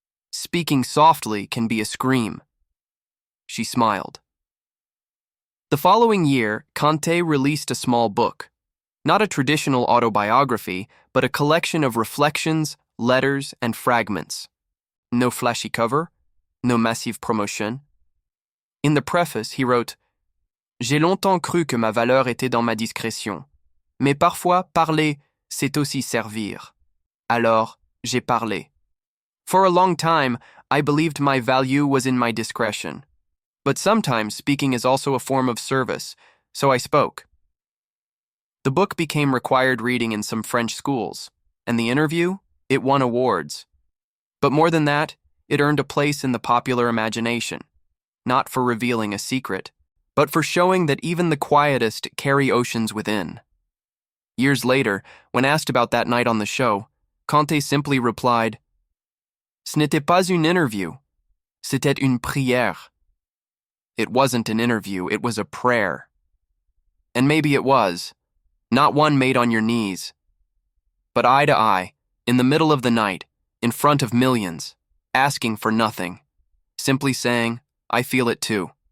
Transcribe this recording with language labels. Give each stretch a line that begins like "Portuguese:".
English: Speaking softly can be a scream. She smiled. The following year, Kanté released a small book. Not a traditional autobiography, but a collection of reflections, letters, and fragments. No flashy cover, no massive promotion. In the preface, he wrote,
French: J'ai longtemps cru que ma valeur était dans ma discrétion. Mais parfois, parler, c'est aussi servir. Alors, j'ai parlé.
English: For a long time, I believed my value was in my discretion. But sometimes speaking is also a form of service, so I spoke. The book became required reading in some French schools, and the interview, it won awards. But more than that, it earned a place in the popular imagination, not for revealing a secret, but for showing that even the quietest carry oceans within. Years later, when asked about that night on the show, Kanté simply replied,
French: Ce n'était pas une interview, c'était une prière.
English: It wasn't an interview, it was a prayer. And maybe it was, not one made on your knees, but eye to eye, in the middle of the night, in front of millions, asking for nothing, simply saying, I feel it too.